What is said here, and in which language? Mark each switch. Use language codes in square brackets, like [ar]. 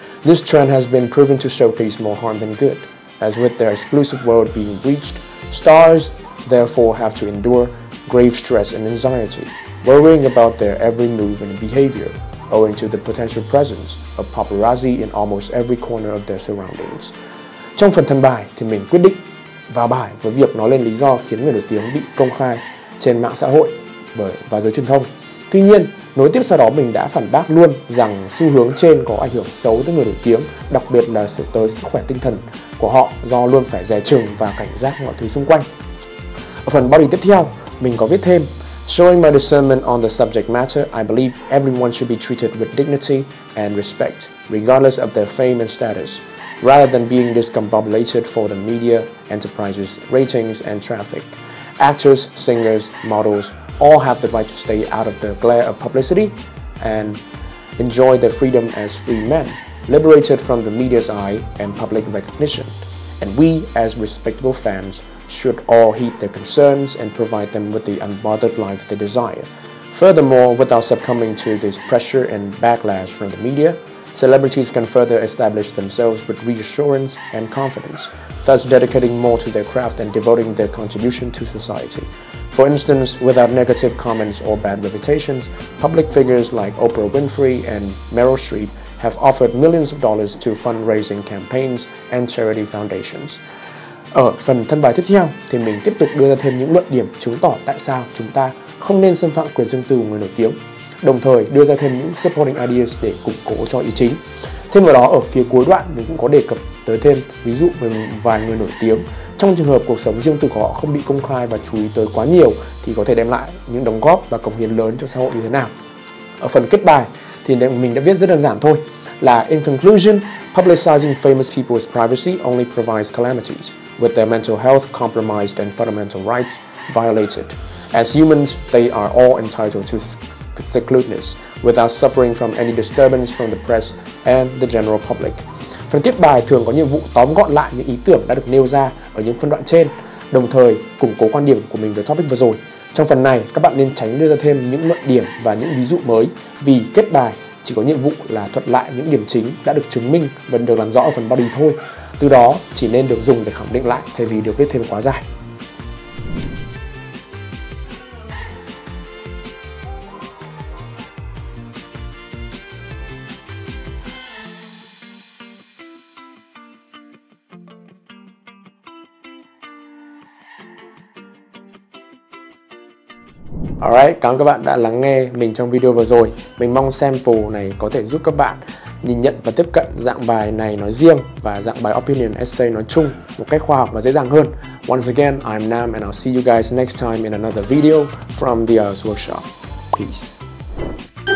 [en] This trend has been proven to showcase more harm than good, as with their exclusive world being breached, stars therefore have to endure grave stress and anxiety, worrying about their every move and behavior, owing to the potential presence of paparazzi in almost every corner of their surroundings. [vi] Trong phần thân bài thì mình quyết định vào bài với việc nói lên lý do khiến người nổi tiếng bị công khai trên mạng xã hội và giới truyền thông. Tuy nhiên, nối tiếp sau đó mình đã phản bác luôn rằng xu hướng trên có ảnh hưởng xấu tới người nổi tiếng, đặc biệt là tới sức khỏe tinh thần của họ, do luôn phải dè chừng và cảnh giác mọi thứ xung quanh. Ở phần body tiếp theo, mình có viết thêm: [en] Showing my discernment on the subject matter, I believe everyone should be treated with dignity and respect, regardless of their fame and status, rather than being discombobulated for the media enterprises, ratings and traffic. Actors, singers, models all have the right to stay out of the glare of publicity and enjoy their freedom as free men, liberated from the media's eye and public recognition. And we, as respectable fans, should all heed their concerns and provide them with the unbothered life they desire. Furthermore, without succumbing to this pressure and backlash from the media, celebrities can further establish themselves with reassurance and confidence, thus dedicating more to their craft and devoting their contribution to society. For instance, without negative comments or bad reputations, public figures like Oprah Winfrey and Meryl Streep have offered millions of dollars to fundraising campaigns and charity foundations. [vi] Ở phần thân bài tiếp theo thì mình tiếp tục đưa ra thêm những luận điểm chứng tỏ tại sao chúng ta không nên xâm phạm quyền riêng tư của người nổi tiếng, đồng thời đưa ra thêm những supporting ideas để củng cố cho ý chính. Thêm vào đó, ở phía cuối đoạn mình cũng có đề cập tới thêm ví dụ về vài người nổi tiếng trong trường hợp cuộc sống riêng tư của họ không bị công khai và chú ý tới quá nhiều thì có thể đem lại những đóng góp và cống hiến lớn cho xã hội như thế nào. Ở phần kết bài thì mình đã viết rất đơn giản thôi, là [en] in conclusion, publicizing famous people's privacy only provides calamities, with their mental health compromised and fundamental rights violated. As humans, they are all entitled to secludeness without suffering from any disturbance from the press and the general public. [vi] Phần kết bài thường có nhiệm vụ tóm gọn lại những ý tưởng đã được nêu ra ở những phân đoạn trên, đồng thời củng cố quan điểm của mình về topic vừa rồi. Trong phần này, các bạn nên tránh đưa ra thêm những luận điểm và những ví dụ mới, vì kết bài chỉ có nhiệm vụ là thuật lại những điểm chính đã được chứng minh và được làm rõ ở phần body thôi. Từ đó chỉ nên được dùng để khẳng định lại thay vì được viết thêm quá dài. Alright, cảm ơn các bạn đã lắng nghe mình trong video vừa rồi. Mình mong sample này có thể giúp các bạn nhìn nhận và tiếp cận dạng bài này nói riêng và dạng bài opinion essay nói chung một cách khoa học và dễ dàng hơn. [en] Once again, I'm Nam and I'll see you guys next time in another video from the IELTS Workshop. Peace.